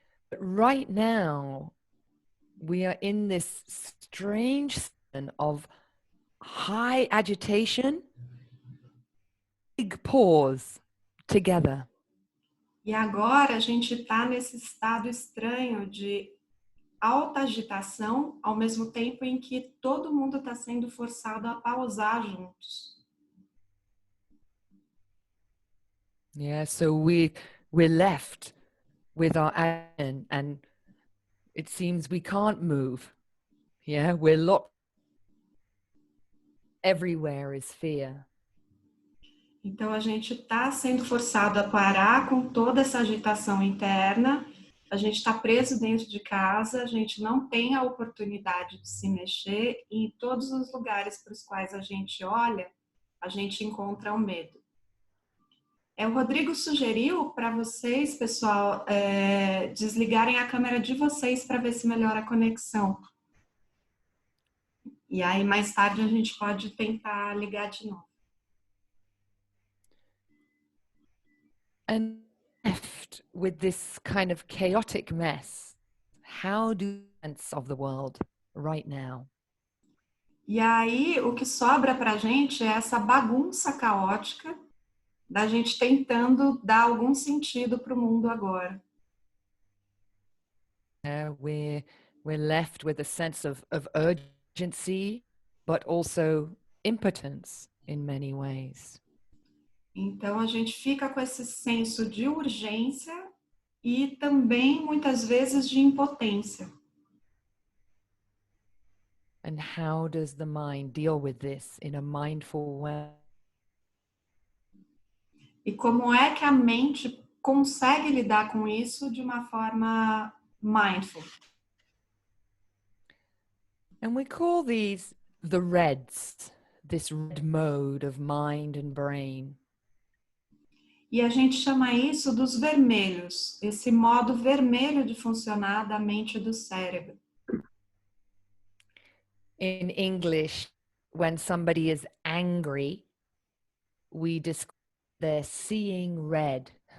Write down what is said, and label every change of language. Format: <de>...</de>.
<en>But right now, we are in this strange season of high agitation, big pause together.</en> <pt>E agora a gente está nesse estado estranho de alta agitação, ao mesmo tempo em que todo mundo está sendo forçado a pausar juntos.</pt> <en>Yeah, so we're left with our action, and it seems we can't move. Yeah, we're locked. Everywhere is fear.</en> <pt>Então a gente está sendo forçado a parar com toda essa agitação interna. A gente está preso dentro de casa, a gente não tem a oportunidade de se mexer e em todos os lugares para os quais a gente olha, a gente encontra o medo. O Rodrigo sugeriu para vocês, pessoal, desligarem a câmera de vocês para ver se melhora a conexão. E aí mais tarde a gente pode tentar ligar de novo.</pt> <en>And left with this kind of chaotic mess, how do you sense of the world right now?</en> <pt>E aí o que sobra para a gente é essa bagunça caótica da gente tentando dar algum sentido para o mundo agora.</pt> <en>We're left with a sense of urgency, but also impotence in many ways.</en> <pt>Então a gente fica com esse senso de urgência e também muitas vezes de impotência.</pt> <en>And how does the mind deal with this in a mindful way?</en> <pt>E como é que a mente consegue lidar com isso de uma forma mindful?</pt> <en>And we call these the reds, this red mode of mind and brain.</en> <pt>E a gente chama isso dos vermelhos, esse modo vermelho de funcionar da mente e do cérebro.</pt> <en>In English, when somebody is angry, we describe they're seeing red.</en>